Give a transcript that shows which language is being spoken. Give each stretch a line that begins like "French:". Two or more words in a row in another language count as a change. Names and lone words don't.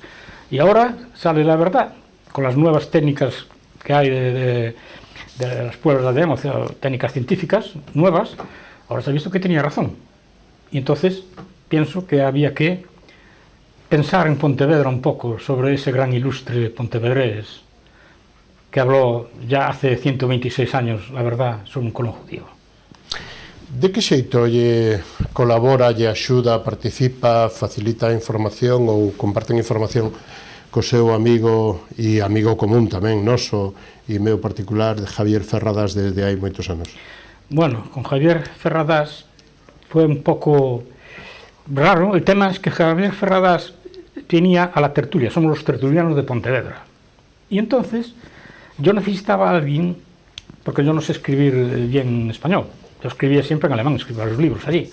Spanish: Y ahora sale la verdad, con las nuevas técnicas que hay de las pruebas de ADN, técnicas científicas nuevas, ahora se ha visto que tenía razón. Y entonces pienso que había que pensar en Pontevedra un poco sobre ese gran ilustre pontevedrés que habló ya hace 126 años, la verdad, sobre un Colón judío.
Galician: De que xeito lle colabora, lle axuda, participa, facilita a información ou comparten información co seu amigo e amigo común tamén, noso e meu particular, Javier Ferradas, desde hai moitos anos?
Spanish: Bueno, con Javier Ferradas fue un poco raro. El tema es que Javier Ferradas tenía a la tertulia, somos los tertulianos de Pontevedra. Y entonces yo necesitaba a alguien, porque yo no sé escribir bien en español, yo escribía siempre en alemán, escribía los libros allí.